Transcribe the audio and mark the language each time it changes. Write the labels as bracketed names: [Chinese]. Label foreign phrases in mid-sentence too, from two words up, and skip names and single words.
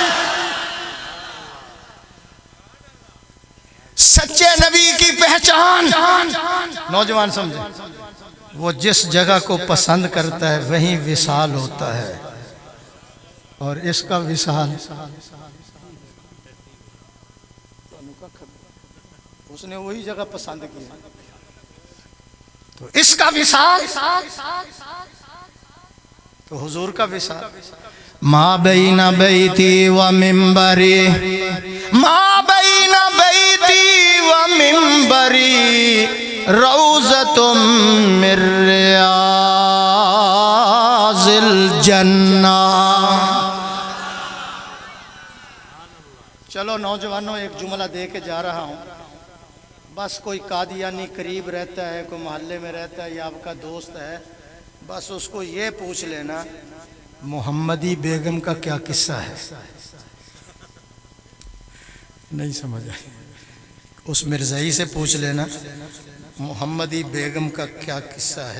[Urdu] سچے نبی کی پہچان، نوجوان سمجھیں، وہ جس جگہ کو پسند کرتا ہے وہیں وصال ہوتا ہے، اور اس کا وصال اس نے وہی جگہ پسند کی، تو اس کا وصال تو حضور کا وصال۔ [Arabic] ما بین بیتی و منبری، ما بین بیتی و منبری روضۃ من ریاض الجنہ۔ [Urdu] چلو نوجوانوں ایک جملہ دے کے جا رہا ہوں، بس کوئی قادیانی قریب رہتا ہے، کوئی محلے میں رہتا ہے یا آپ کا دوست ہے، بس اس کو یہ پوچھ لینا محمدی بیگم کا کیا قصہ ہے، نہیں سمجھ آئی، اس مرزائی سے پوچھ لینا محمدی بیگم کا کیا قصہ ہے۔